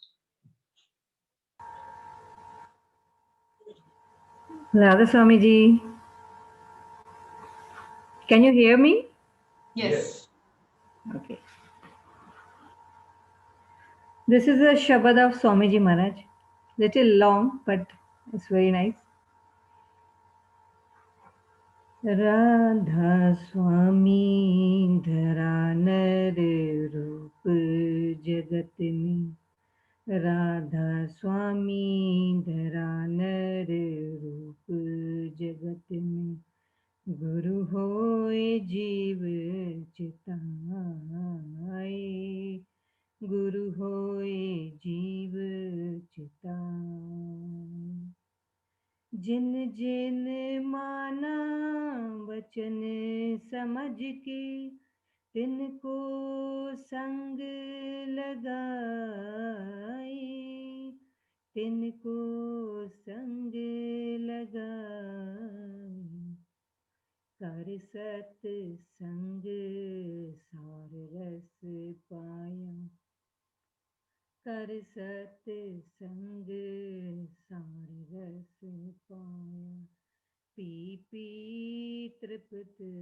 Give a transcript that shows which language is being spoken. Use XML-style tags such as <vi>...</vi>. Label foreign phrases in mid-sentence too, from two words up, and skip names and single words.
<en>Radha Swamiji, can you hear me? Yes. Okay. This is a Shabad of Swamiji Maharaj. Little long, but it's very nice.</en> <hi>राधा स्वामी धरा नर रूप जगत में. राधा स्वामी धरा नर रूप जगत में. गुरु होए जीव चिताए. गुरु होए जीव चिताए जिन जिन माना वचन समझ के तिनको संग लगाए तिनको संग लगाए कर सत संग सार रस पाया कर सत संग सार रस पाया पी पी तृप्त</hi>